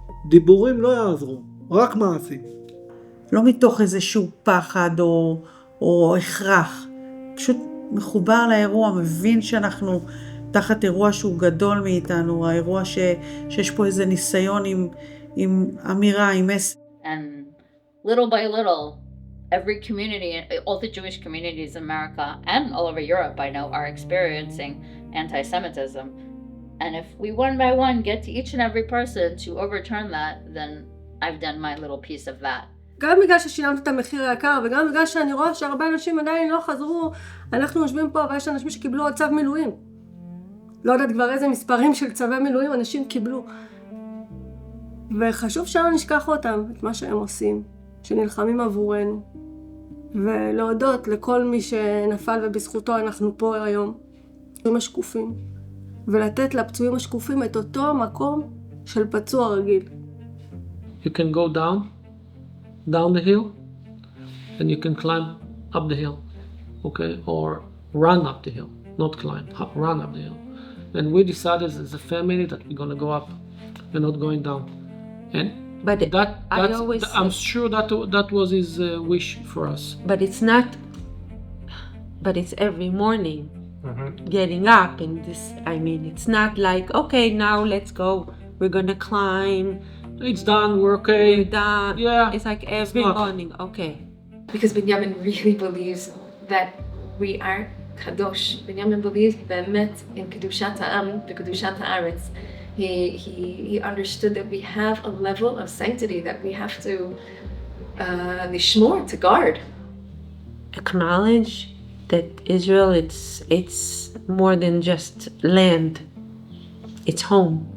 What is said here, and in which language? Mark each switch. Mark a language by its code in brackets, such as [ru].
[he] דיבורים לא יעזרו, רק מעשים. לא מתוך איזשהו פחד או הכרח. פשוט מחובר לאירוע, מבין שאנחנו תחת אירוע שהוא גדול מאיתנו, האירוע שיש פה איזה ניסיון עם אמירה, עם מסר. [en] And little by little, every community, all the Jewish communities in America and all over Europe, I know, are experiencing anti-Semitism. And if we one by one get to each and every person to overturn that, then I've done my little piece of that. [he] גם בגלל ששילמת את המחיר היקר, וגם בגלל שאני רואה שהרבה אנשים עדיין לא חזרו, אנחנו יושבים פה ויש אנשים שקיבלו עוד צו מילואים. לא יודעת כבר איזה מספרים של צווי מילואים אנשים קיבלו. וחשוב שלא נשכח אותם, את מה שהם עושים, שנלחמים עבורנו. ולהודות לכל מי שנפל ובזכותו אנחנו פה היום, פצועים השקופים. ולתת לפצועים השקופים את אותו מקום של פצוע רגיל. [en] You can go down the hill, and you can climb up the hill, okay? Or run up the hill, not climb, run up the hill. And we decided as a family that we're gonna go up and not going down. And but I'm sure that was his wish for us. But it's every morning, getting up and this, I mean, it's not like, okay, now let's go, we're gonna climb. It's done, we're okay. We're done. Yeah. It's like every morning, okay. Because Binyamin really believes that we are [he] קדוש. בנימין בelieved באמת in קדושת העם וקדושת הארץ. [en] He understood that we have a level of sanctity that we have to [he] לשמור, [en] to guard. Acknowledge that Israel, it's more than just land. It's home.